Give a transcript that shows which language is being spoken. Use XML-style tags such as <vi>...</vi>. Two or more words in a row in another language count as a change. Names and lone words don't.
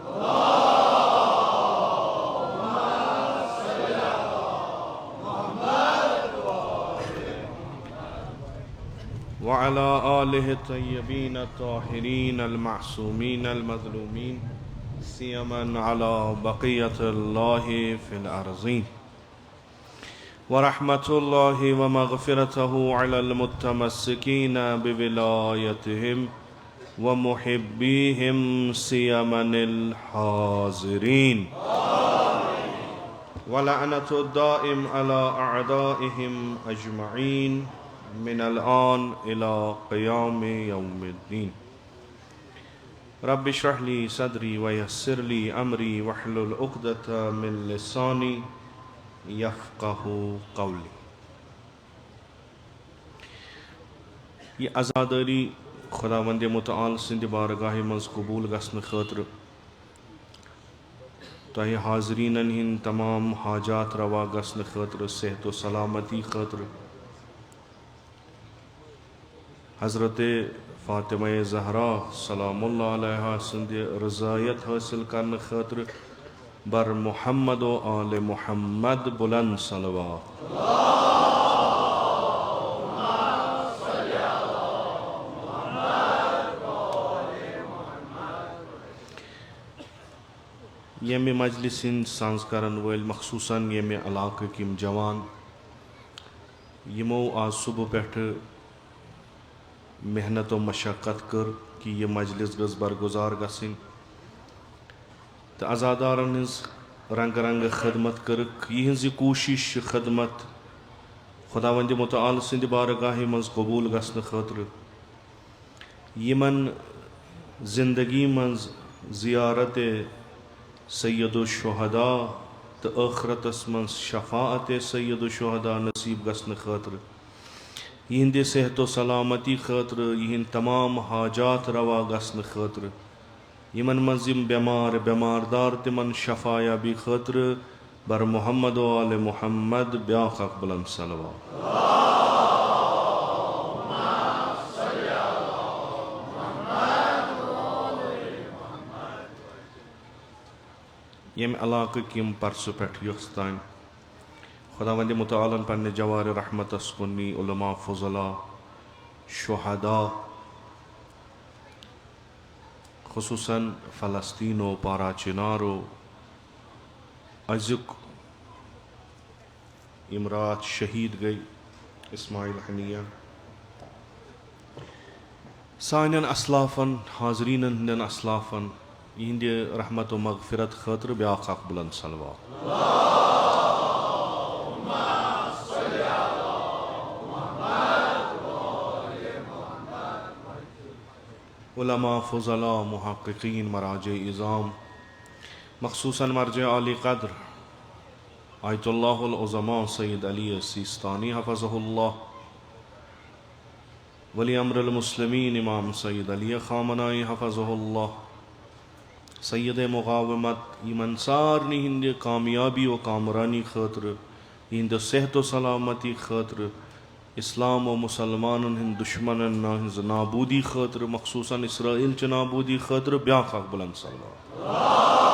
<ar>و على آله الطيبين الطاهرين ال معصومين المظلومين سيما على بقية الله في الأرضين ورحمة الله ومغفرته على المتمسكين بولايتهم ومحبيهم سيما الحاضرين واللعنة الدائم على أعدائهم أجمعين من الآن إلى قيام يوم الدين. رب اشرح لي صدري ويسر لي أمري واحلل عقدة من لساني يفقهوا قولي.</ar> <ks>ये आज़ादारी खुदावंद मुतआल सिंध बारगाह मज़ कबूल गसन ख़ातिर तोहे हाज़रीनन हिंद तमाम हाजात रवा गसन ख़ातिर सेहत व सलामती ख़ातिर हज़रत फ़ातिमा ज़हरा</ks> <ar>سلام الله عليها</ar> <ks>सिंध रज़ायत हासिल करने ख़ातिर बर मुहम्मद व आले मुहम्मद बुलंद सलवात। येमे मजलिसिन सांस करन वल मखसूसन येमे इलाक़े किम जवान यमो आज सुबह पेठ मेहनत व मशक्क़त कर कि यह मजलिस गज़ बरगुजार गसिन तो अज़ादारन हिंज रंग रंग खदमत कर यह कोशिश खदमत खुदावंद मुतआल सिंध बारगाह मज़ कबूल गसन ख़ातिर यमन ज़िंदगी मज़ ज़ियारत</ks> <ar>سيد الشهداء</ar> <ks>तो आखरतस मज़ शफ़ाअत</ks> <ar>سيد الشهداء</ar> <ks>नसीब गसन ख़ातिर यिंद सेहत व सलामती ख़ातिर यिंद तमाम हाजात रवा गसन ख़ातिर यमन मज़ यम बेमार बेमारदार तिमन शफ़ायाबी ख़ातिर बर मुहम्मद व आले मुहम्मद ब्याख़ बुलंद सलवात। यम इलाक़े किम परसु पेठ युस्तान खुदावंद मुतआलन पन्ने जवार रहमतस कुन्नी उलमा फ़ुज़ला शुहदा खुसूसन फ़लस्तीनो पारा चिनारो अज़ुक इमरात शहीद गई इस्माइल हनिया सानन असलाफ़न हाज़रीन हंदन असलाफ़न यिंद रहमत व मग़फ़िरत ख़ातिर ब्याख़ बुलंद सलवात। उलमा फ़ुज़ला मुहक़्क़ीक़ीन मराजे इज़ाम मख़सूसन मर्ज आली क़द्र</ks> <ar>آية الله العظمى</ar> <ks>सैयद अली सिस्तानी हफ़ज़हुल्लाह</ks> <ar>ولي أمر المسلمين</ar> <ks>इमाम सैयद अली ख़ामनाई हफ़ज़हुल्लाह सैयद मुक़ावमत यमन सारनी हिंद कामयाबी व कामरानी ख़ातिर हिंद सेहत व सलामती ख़ातिर इस्लाम व मुसलमान हिंद दुश्मन नाबूदी ख़ातिर मखसूसन इसराइल च नाबूदी ख़ातिर ब्याख़ बुलंद सलवात।</ks>